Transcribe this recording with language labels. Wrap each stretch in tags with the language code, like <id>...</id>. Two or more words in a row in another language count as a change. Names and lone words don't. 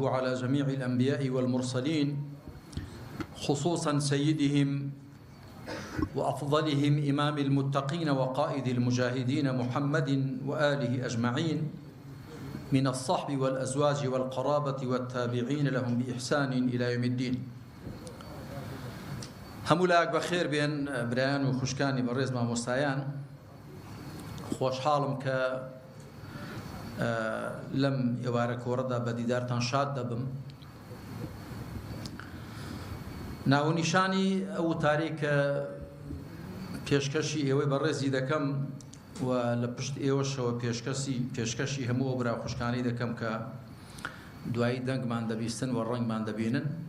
<ar>على جميع الأنبياء والمرسلين، خصوصا سيدهم وأفضلهم إمام المتقين وقائد المجاهدين محمد وآله أجمعين، من الصحب والأزواج والقرابة والتابعين لهم بإحسان إلى يوم الدين.</ar> <ckb>هەمولاک بەخێر بێن برایان و خوشکانی بەڕێز مامۆستایان. خۆشحاڵم کە لەم ئێوارە کۆڕەدا بە دیدارتان شاد دەبم. ناونیشانی ئەو تاریکە پێشکەشی ئێوەی بەڕێزی دەکەم و لە پشت ئێوەشەوە پێشکەشی هەموو برا خوشکانی دەکەم کە دوایی دەنگمان دەبیستن و ڕەنگمان دەبینن.</ckb>